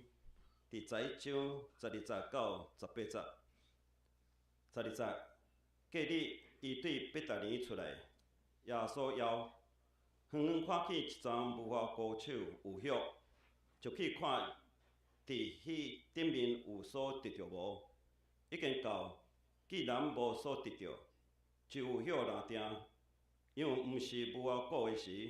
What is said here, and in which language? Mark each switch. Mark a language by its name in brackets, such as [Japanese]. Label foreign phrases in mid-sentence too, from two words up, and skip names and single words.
[Min Nan Chinese] 伫12章12节到18节。12节，隔日，伊对伯大尼出来，耶稣枵，远远看见一丛无花果树有叶，就去看伫迄顶面有所得着无。已经到，既然无所得着，就有叶若定，因为毋是无花果的时。